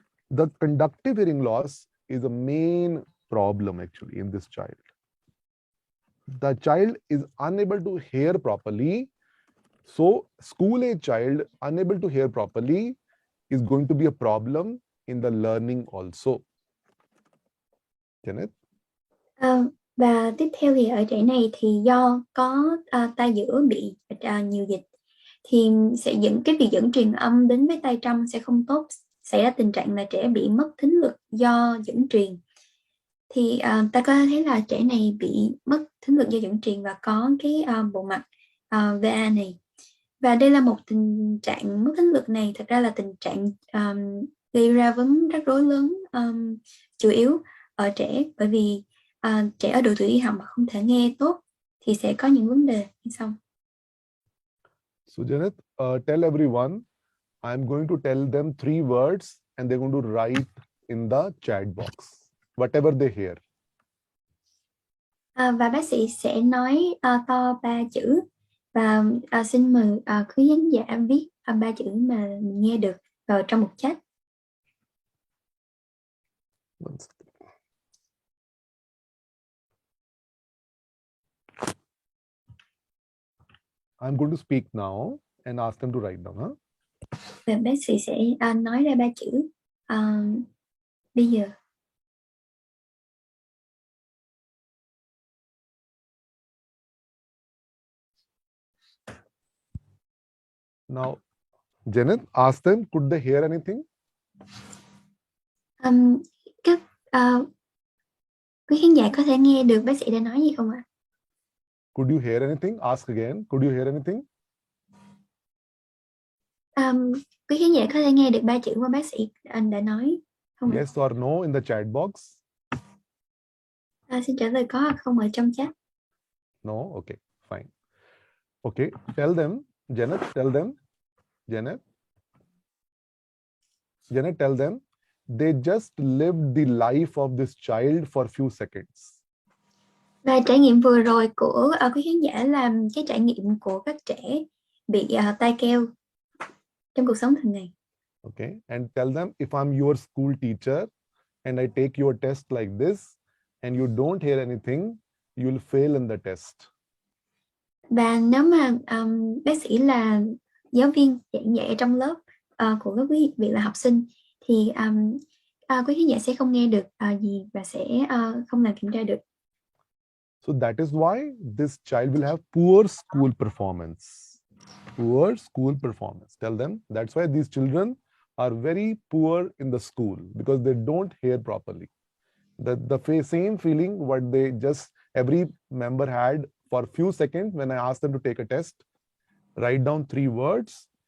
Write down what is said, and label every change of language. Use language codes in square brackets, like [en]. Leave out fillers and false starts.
[en] The conductive hearing loss is a main problem actually in this child. The child is unable to hear properly. So school-age child unable to hear properly is going to be a problem in the learning also. Janet? [vi] Và tiếp theo thì ở trẻ này thì do có tai giữa bị nhiều dịch thì sẽ việc dẫn truyền âm đến với tai trong sẽ không tốt, xảy ra tình trạng là trẻ bị mất thính lực do dẫn truyền. Thì ta có thấy là trẻ này bị mất thính lực do dẫn truyền và có cái bộ mặt VA này. Và đây là một tình trạng mất thính lực này thật ra là tình trạng gây ra vấn rắc rối lớn chủ yếu ở trẻ, bởi vì trẻ ở độ tuổi đi học mà không thể nghe tốt thì sẽ có những vấn đề như sau. [en] So Janet, tell everyone, I'm going to tell them 3 words and they're going to write in the chat box, whatever they hear. [vi] Và bác sĩ sẽ nói to 3 chữ và xin mời quý khán giả viết 3 chữ mà mình nghe được vào trong một chat. [en] I'm going to speak now and ask them to write down. Huh? [vi] Và bác sĩ sẽ nói ra 3 chữ bây giờ. [en] Now, Janet, ask them, could they hear anything? [vi] Các quý khán giả có thể nghe được bác sĩ đã nói gì không ạ? [en] Could you hear anything? Ask again. Could you hear anything? [vi] Quý khán giả có thể nghe được 3 chữ mà bác sĩ đã nói không ạ? [en] Yes or no in the chat box. [vi] Xin trả lời có hoặc không ở trong chat. [en] No? Okay, fine. Okay, tell them, Janet, tell them, Janet, tell them, they just lived the life of this child for a few seconds. [vi] Và trải nghiệm vừa rồi của quý khán giả là cái trải nghiệm của các trẻ bị tai keo trong cuộc sống thường ngày. [en] Okay, and tell them, if I'm your school teacher and I take your test like this and you don't hear anything, you'll fail in the test. [vi] Và nếu mà bác sĩ là giáo viên giảng dạy trong lớp của các quý vị là học sinh thì quý khán giả sẽ không nghe được gì và sẽ không làm kiểm tra được. [en] So that is why this child will have poor school performance. Poor school performance. Tell them that's why these children are very poor in the school because they don't hear properly. The same feeling what they just every member had for a few seconds when I asked them to take a test, write down 3 words.